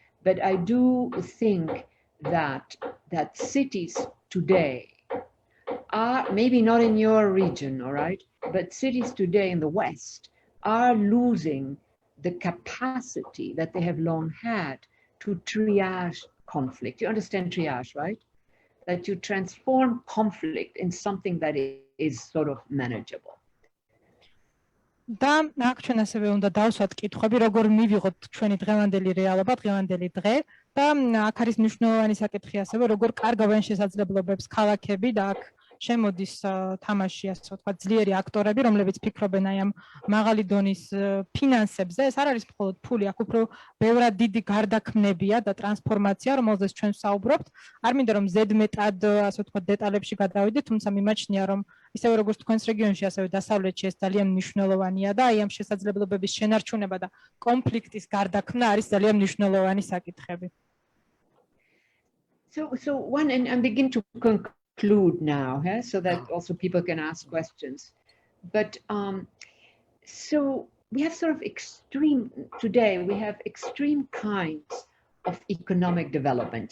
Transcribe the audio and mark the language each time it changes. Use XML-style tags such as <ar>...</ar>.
<en>But I do think that cities today are, maybe not in your region, all right, but cities today in the West are losing the capacity that they have long had to triage conflict. You understand triage, right? That you transform conflict in something that is sort of manageable.</en> <ka>და აქ ჩვენ ასევე უნდა დავსვათ კითხვები, როგორ მივიღოთ ჩვენი დღევანდელი რეალობა, დღევანდელი დღე და აქ არის მნიშვნელოვანი საკითხი ასევე, როგორ კარგავენ შესაძლებლობებს ქალაქები და აქ შემოდის თამაში, ასე ვთქვათ, ძლიერი აქტორები, რომლებიც ფიქრობენ აი ამ მაღალი დონის ფინანსებზე. ეს არ არის მხოლოდ ფული, აქ უფრო ბევრად დიდი გარდაქმნებია და ტრანსფორმაცია, რომელზეც ჩვენ ვსაუბრობთ. არ მინდა რომ ზედმეტად, ასე ვთქვათ, დეტალებში გადავიდეთ, თუმცა მიმაჩნია რომ ისევე როგორც თქვენს რეგიონში, ასევე დასავლეთში ეს ძალიან მნიშვნელოვანია და აი ამ შესაძლებლობების შენარჩუნება და კონფლიქტის გარდაქმნა არის ძალიან მნიშვნელოვანი საკითხები.</ka> <en>So one, and begin to conclude now, so that also people can ask questions. But so we have sort of today we have extreme kinds of economic development.</en>